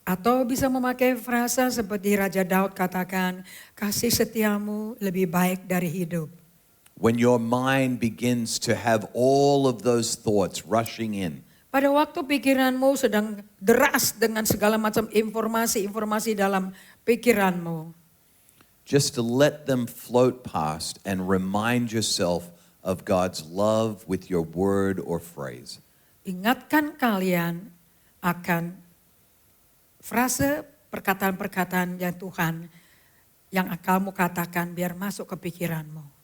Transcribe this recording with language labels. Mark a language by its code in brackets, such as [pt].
[id] Atau bisa memakai frasa seperti Raja Daud katakan, kasih setiamu lebih baik dari hidup. [en] When your mind begins to have all of those thoughts rushing in, [id] Pada waktu pikiranmu sedang deras dengan segala macam informasi dalam pikiranmu. [en] just to let them float past and remind yourself of God's love with your word or phrase. [id] Ingatkan kalian akan frase perkataan-perkataan yang Tuhan yang kamu katakan biar masuk ke pikiranmu.